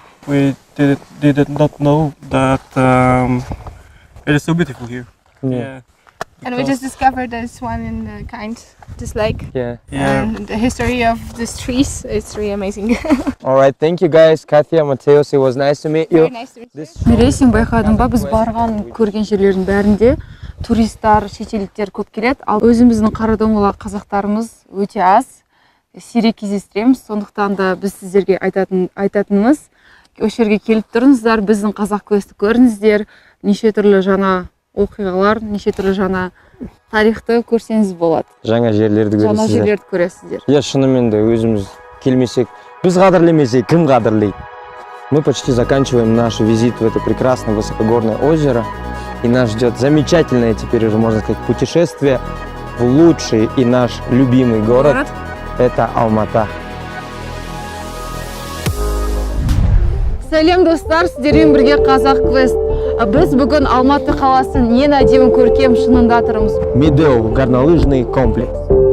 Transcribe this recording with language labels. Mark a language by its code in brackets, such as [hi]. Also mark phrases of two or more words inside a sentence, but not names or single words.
[en] We did not know that it is so beautiful here. Yeah. And we just discovered this one in the this lake. Yeah. And the history of these trees is really amazing. All right, thank you guys, Katya, Mateus. It was nice to meet you. Very nice to meet you. [kk] Мире, сен байқадың ба, біз барған көрген жерлердің бәрінде туристар, шетелдіктер көп келеді. Ал өзіміздің Қарадомала қазақтарымыз өте аз, сирек кездестіреміз. Сондықтан да біз сіздерге айтатынымыз, осы жерге келіп тұрыңыздар, біздің қазақ күресті көріңіздер, неше түрлі жаңа оқиғалар, неше түрлі жаңа тарихты көрсеңіз болады. Жаңа жерлерді Жаңа көресіздер. жерлерді көресіздер. Я шынымен де өзіміз келмесек, біз қадірлемесек, кім қадірлейді? [ru] Мы почти заканчиваем наш визит в это прекрасное высокогорное озеро. И нас ждет замечательное, теперь уже можно сказать, путешествие в лучший и наш любимый город. Это Алмата. [kk] Сәлем достар, сіздермен бірге Қазақ Квест. Біз бүгін Алматы қаласын ең әдемі көркем шыңында тұрмыз. [ru] Медеу горнолыжный комплекс.